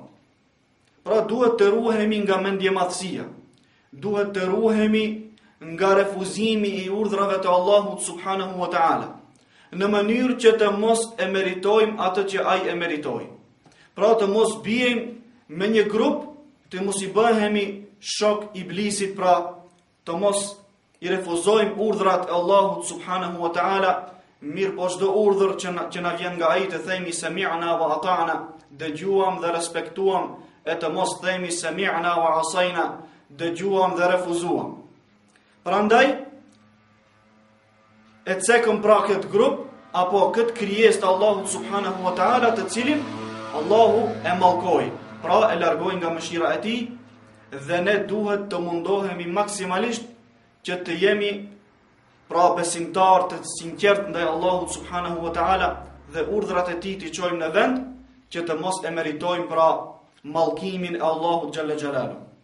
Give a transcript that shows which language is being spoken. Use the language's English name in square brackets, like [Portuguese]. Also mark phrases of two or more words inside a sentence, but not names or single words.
[Albanian] Pra duhet të ruhemi nga mendjemadhësia, duhet të ruhemi nga refuzimi i urdhrave të Allahut [Arabic] سبحانه وتعالى, [Albanian] në mënyrë që të mos e meritojmë atë që ai e meritoi. Pra të mos bijmë me një grup, të mos i bëhemi shok iblisit, pra të mos i refuzojmë urdhrat e Allahut [Arabic] سبحانه وتعالى, [Albanian] mirë po çdo urdhër që na vjen nga ai të themi [Arabic] سمعنا وأطعنا, [Albanian] dëgjuam dhe respektuam, e të mos themi [Arabic] سمعنا وعصينا, [Albanian] dëgjuam dhe refuzuam. Prandaj e cekëm pra këtë grup apo këtë krijesë të Allahut [Arabic] سبحانه وتعالى, [Albanian] të cilin Allahu e mallkoi, pra e largoi nga mëshira e tij, dhe ne duhet të mundohemi maksimalisht që të jemi pra besimtar të sinqert ndaj Allahut [Arabic] سبحانه وتعالى [Albanian] dhe urdhrat e tij t'i çojmë në vend, që të mos e meritojmë pra mallkimin e Allahut [Arabic] جل جلاله.